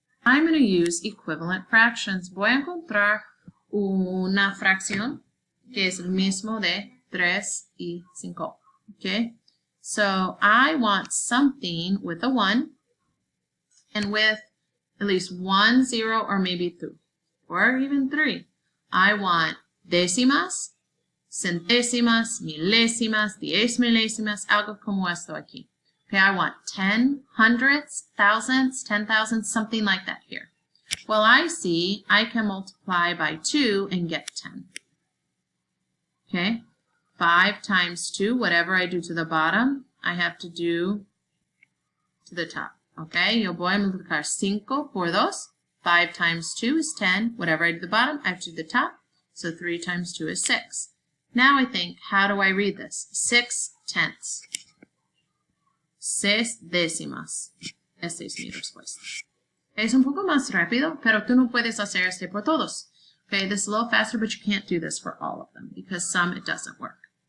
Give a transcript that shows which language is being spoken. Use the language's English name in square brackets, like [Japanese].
[English] I'm going to use equivalent fractions. [Spanish] Voy a encontrar una fracción que es el mismo de 3 y 5. Okay? [English] So I want something with a 1 and with at least 1 0 or maybe 2 or even 3. [Spanish] I want décimas, centésimas, milésimas, 10 milésimas, algo como esto aquí. [English] Okay, I want 10, hundreds, thousands, 10,000, something like that here. Well, I see I can multiply by 2 and get 10. Okay, 5 times 2, whatever I do to the bottom, I have to do to the top. [Spanish] Okay, yo voy a multiplicar 5 por 2. [English] 5 times 2 is 10. Whatever I do to the bottom, I have to do the top. So 3 times 2 is 6. Now I think, how do I read this? 6 tenths. [Spanish] 6 décimas. Esta es mi respuesta. Es un poco más rápido, pero tú no puedes hacer este por todos. [English] Okay, this is a little faster, but you can't do this for all of them because some it doesn't work.